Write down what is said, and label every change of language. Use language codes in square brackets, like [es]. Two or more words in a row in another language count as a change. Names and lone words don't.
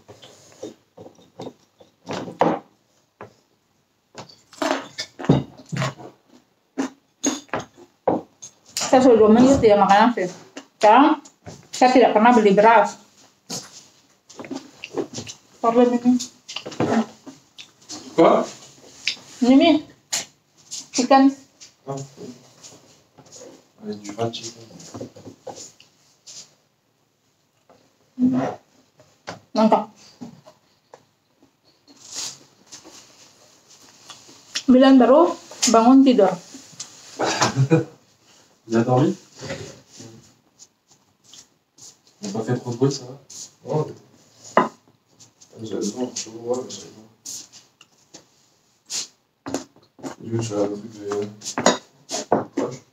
[id] Saya sudah 2 minggu tidak makan nasi. Sekarang saya tidak pernah beli beras. Problem ini. Apa? Ini chicken. [fr] Avec du [en] fried chicken. [id] Mantap. Bilang baru bangun tidur. [fr] Vous avez dormi? On n'a pas fait trop de bruit, ça va? Oh. J'avais besoin, je vois, mais j'avais besoin. Du coup, je fais un truc de proche.